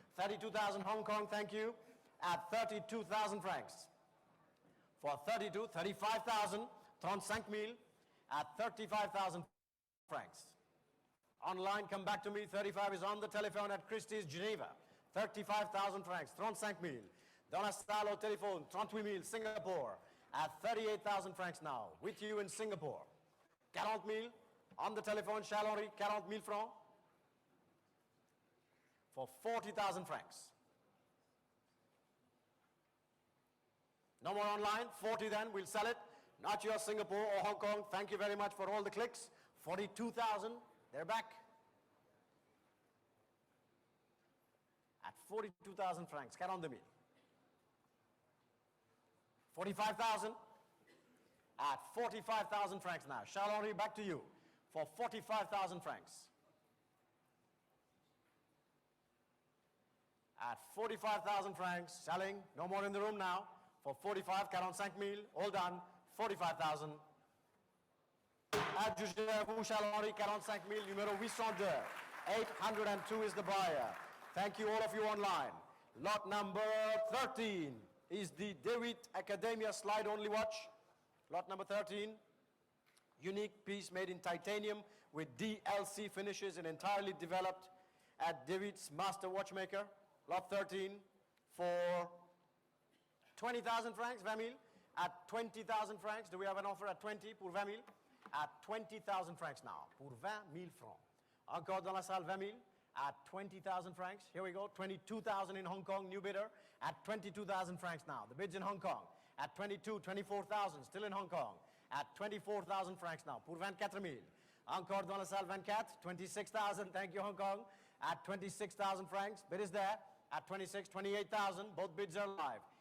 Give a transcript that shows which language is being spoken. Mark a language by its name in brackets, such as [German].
[English] 32,000 Hong Kong, thank you. At 32,000 francs. For 32, 35,000, 35,000. At 35,000 francs. Online, come back to me. 35 is on the telephone at Christie's, Geneva. 35,000 francs, 35,000. [French] Dans la salle au téléphone, 38,000, Singapore. [English] At 38,000 francs now, with you in Singapore. 40,000, on the telephone, Charlery, 40,000 francs. For 40,000 francs. No more online, 40 then, we'll sell it. Not your Singapore or Hong Kong, thank you very much for all the clicks. 42,000, they're back. At 42,000 francs, 40,000. 45,000. At 45,000 francs now. Charles-Henri, back to you. For 45,000 francs. At 45,000 francs, selling, no more in the room now. For 45, 45,000, all done, 45,000. [French] Adjugé à vous, Charles-Henri, 45,000, numéro 802. [English] 802 is the buyer. Thank you, all of you online. Lot number 13 is the DeWitt Academia slide-only watch. Lot number 13, unique piece made in titanium with DLC finishes and entirely developed at DeWitt's master watchmaker. Lot 13 for 20,000 francs, 20,000. At 20,000 francs, do we have an offer at 20 [French] pour 20,000? [English] At 20,000 francs now, [French] pour 20,000 francs. Encore dans la salle, 20,000. [English] At 20,000 francs, here we go, 22,000 in Hong Kong, new bidder, at 22,000 francs now. The bid's in Hong Kong, at 22, 24,000, still in Hong Kong, at 24,000 francs now, [French] pour 24,000. Encore dans la salle, [English] 24, 26,000, thank you Hong Kong, at 26,000 francs, bid is there, at 26, 28,000, both bids are live.